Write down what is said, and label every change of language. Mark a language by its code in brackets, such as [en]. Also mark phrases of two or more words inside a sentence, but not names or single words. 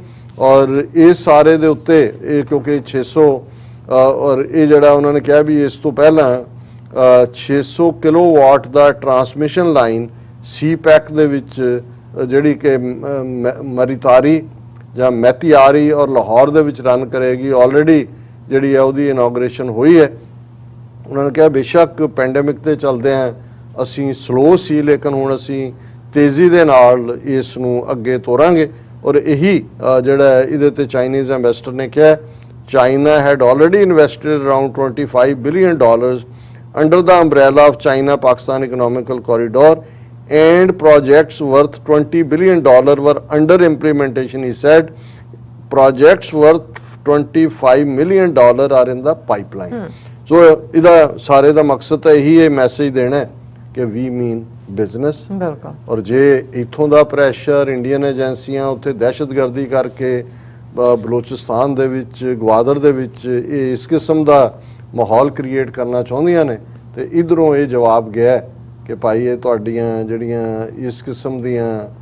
[pa] ਔਰ ਇਸ ਸਾਰੇ ਦੇ ਉੱਤੇ ਇਹ ਕਿਉਂਕਿ 600 ਔਰ ਇਹ ਜਿਹੜਾ ਉਹਨਾਂ ਨੇ ਕਿਹਾ ਵੀ ਇਸ ਤੋਂ ਪਹਿਲਾਂ 600 ਕਿਲੋਵਾਟ ਦਾ ਟਰਾਂਸਮਿਸ਼ਨ ਲਾਈਨ ਸੀਪੈਕ ਦੇ ਵਿੱਚ ਜਿਹੜੀ ਕਿ ਮਰੀਤਾਰੀ ਜਾਂ ਮੈਤੀਆਰੀ ਔਰ ਲਾਹੌਰ ਦੇ ਵਿੱਚ ਰਨ ਕਰੇਗੀ, ਆਲਰੇਡੀ ਜਿਹੜੀ ਹੈ ਉਹਦੀ ਇਨੋਗ੍ਰੇਸ਼ਨ ਹੋਈ ਹੈ। ਉਹਨਾਂ ਨੇ ਕਿਹਾ ਬੇਸ਼ੱਕ ਪੈਂਡੇਮਿਕ ਤੇ ਚੱਲਦੇ ਆ ਅਸੀਂ ਸਲੋ ਸੀ, ਲੇਕਿਨ ਹੁਣ ਅਸੀਂ ਤੇਜ਼ੀ ਦੇ ਨਾਲ ਇਸ ਨੂੰ ਅੱਗੇ ਤੋਰਾਂਗੇ। ਔਰ ਇਹੀ ਜਿਹੜਾ ਇਹਦੇ ਤੇ ਚਾਈਨੀਜ਼ ਐਂਬੈਸਡਰ ਨੇ ਕਿਹਾ [en] China had already invested around $25 billion under the umbrella of China-Pakistan Economical Corridor, and projects worth $20 billion were under implementation, he said. Projects worth $25 million are in the pipeline. So, [pa] ਇਹਦਾ ਸਾਰੇ ਦਾ ਮਕਸਦ ਤਾਂ ਇਹੀ ਹੈ ਮੈਸੇਜ ਦੇਣਾ ਹੈ ਕਿ [en] we mean business। [pa] ਔਰ ਜੇ ਇਥੋਂ ਦਾ ਪ੍ਰੈਸ਼ਰ ਇੰਡੀਅਨ ਏਜੰਸੀਆਂ ਉੱਥੇ ਦਹਿਸ਼ਤਗਰਦੀ ਕਰਕੇ ਬਲੋਚਿਸਤਾਨ ਦੇ ਵਿੱਚ ਗਵਾਦਰ ਦੇ ਵਿੱਚ ਇਹ ਇਸ ਕਿਸਮ ਦਾ ਮਾਹੌਲ ਕ੍ਰੀਏਟ ਕਰਨਾ ਚਾਹੁੰਦੀਆਂ ਨੇ ਤੇ ਇਧਰੋਂ ਇਹ ਜਵਾਬ ਗਿਆ ਕਿ ਭਾਈ ਇਹ ਤੁਹਾਡੀਆਂ ਜਿਹੜੀਆਂ ਇਸ ਕਿਸਮ ਦੀਆਂ